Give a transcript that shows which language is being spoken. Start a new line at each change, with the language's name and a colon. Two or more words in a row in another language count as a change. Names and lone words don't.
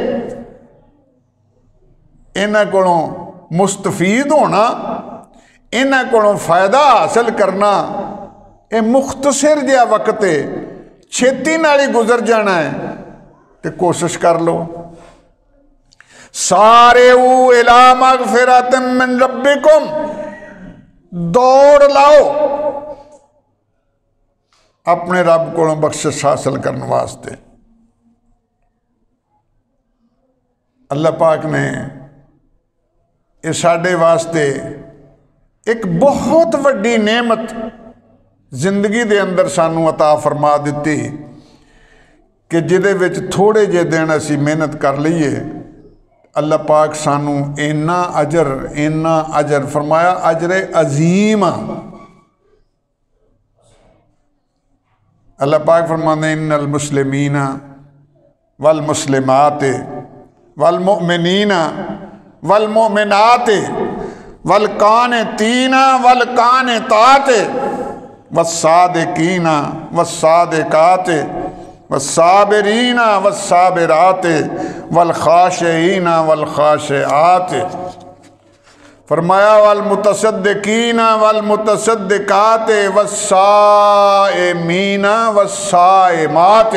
Punjabi: انہاں کولوں مستفید ہونا، انہاں کولوں فائدہ حاصل کرنا، یہ مختصر جیہا وقت ہے، چھیتی نال ہی گزر جانا ہے، تو کوشش کر لو.
Arabic: سارعوا إلى مغفرة من ربكم,
Punjabi: دوڑ لاؤ اپنے رب کولوں بخشش حاصل کرنے واسطے. اللہ پاک نے یہ ساڈے واسطے ایک بہت وڈی نعمت زندگی دے اندر سانوں عطا فرما دتی کہ جیہدے وچ تھوڑے جے دن اسی محنت کر لئیے، اللہ پاک سانوں انا اجر فرمایا، اجرِ عظیم. اللہ پاک فرماتے
Arabic: إن المسلمين والمسلمات والمؤمنين والمؤمنات والقانتين والقانتات والصادقين والصادقات والصابرين والصابرات والخاشعين والخاشعات. فرمایا والمتصدقين والمتصدقات والصائمين والصائمات.